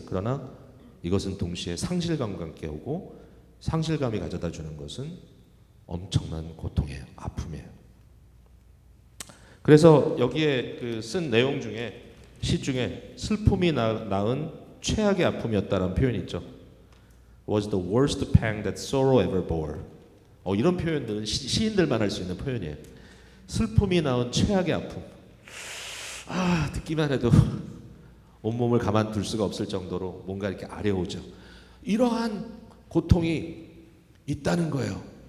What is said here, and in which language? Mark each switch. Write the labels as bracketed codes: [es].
[ko] 그러나 이것은 동시에 상실감과 함께 오고 상실감이 가져다 주는 것은 엄청난 고통이에요. 아픔이에요. 그래서 여기에 그 쓴 내용 중에 시 중에 슬픔이 낳은 최악의 아픔이었다라는 표현이 있죠. [en] Was the worst pang that sorrow ever bore. [ko] 이런 표현들은 시인들만 할 수 있는 표현이에요. 슬픔이 낳은 최악의 아픔. 듣기만 해도 온몸을 가만둘 수가 없을 정도로 뭔가 이렇게 아려오죠. 이러한 고통이 있다는 거예요.